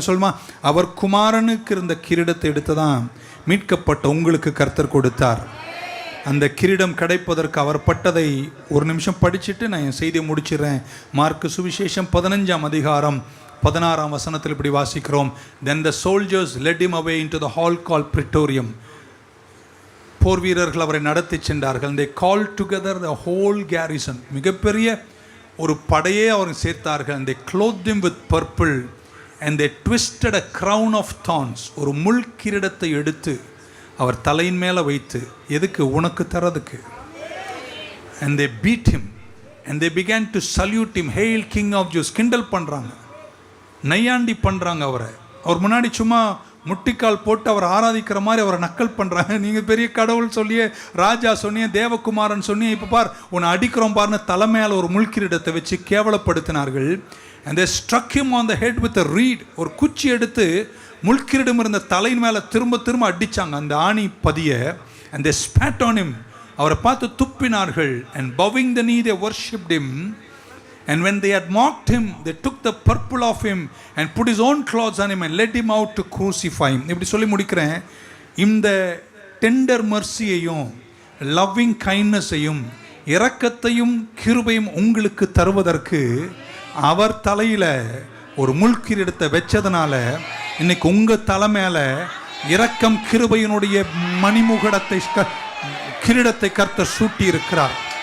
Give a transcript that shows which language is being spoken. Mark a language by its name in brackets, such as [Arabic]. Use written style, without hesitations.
[Tamil] அப்படி சொல்லுமா, அவர் குமாரனுக்கு இருந்த கிரீடத்தை எடுத்து தான் மீட்கப்பட்ட உங்களுக்கு கர்த்தர் கொடுத்தார். அந்த கிரீடம் கிடைப்பதற்கு அவர் பட்டதை ஒரு நிமிஷம் படிச்சுட்டு நான் என் செய்தியை முடிச்சிடுறேன். மார்க்கு சுவிசேஷம் 15ஆம் அதிகாரம் 16ஆம் வசனத்தில் இப்படி வாசிக்கிறோம். [English] Then the soldiers led him away into the hall called Praetorium. [Tamil] போர் வீரர்கள் அவரை நடத்தி சென்றார்கள். [English] They called together the whole garrison. [Tamil] மிகப்பெரிய ஒரு படையே அவரை சேர்த்தார்கள். [English] And they clothed him with purple and they twisted a crown of thorns. [Tamil] ஒரு முள் கிரீடத்தை எடுத்து அவர் தலையின் மேலே வைத்து, எதுக்கு? உனக்கு தரதுக்கு. [English] And they beat him and they began to salute him. Hail King of Jews. [Tamil] கிண்டல் பண்ணுறாங்க, நையாண்டி பண்ணுறாங்க அவரை. அவர் முன்னாடி சும்மா முட்டிக்கால் போட்டு அவர் ஆராதிக்கிற மாதிரி அவரை நக்கல் பண்ணுறாங்க. நீங்கள் பெரிய கடவுள் சொல்லியே, ராஜா சொன்னியே, தேவகுமாரன் சொன்னியே, இப்போ பார் உன்னை அடிக்கிறோம் பாருன்னு தலைமையால் ஒரு முள்கிரீடத்தை வச்சு கேவலப்படுத்தினார்கள். [English] And they struck him on the head with a reed. [Tamil] ஒரு குச்சி எடுத்து முள்கிரீடம் இருந்த தலையின் மேலே திரும்ப அடித்தாங்க அந்த ஆணி பதிய. [English] And they spat on him. [Tamil] அவரை பார்த்து துப்பினார்கள். [English] And bowing the knee they worshipped him. And when they had mocked him, they took the purple of him and put his own clothes on him and led him out to crucify him. [Tamil] இப்படி சொல்லி முடிக்கிறேன். இந்த tender மர்சியையும் loving கைண்ட்னஸையும் இரக்கத்தையும் கிருபையும் உங்களுக்கு தருவதற்கு அவர் தலையில ஒரு முள்கிரீடத்தை வச்சதுனால இன்னைக்கு உங்க தலை மேல இரக்கம் கிருபையினுடைய மணிமுகடத்தை கிரீடத்தை கர்த்தர் சூட்டி இருக்கிறார்.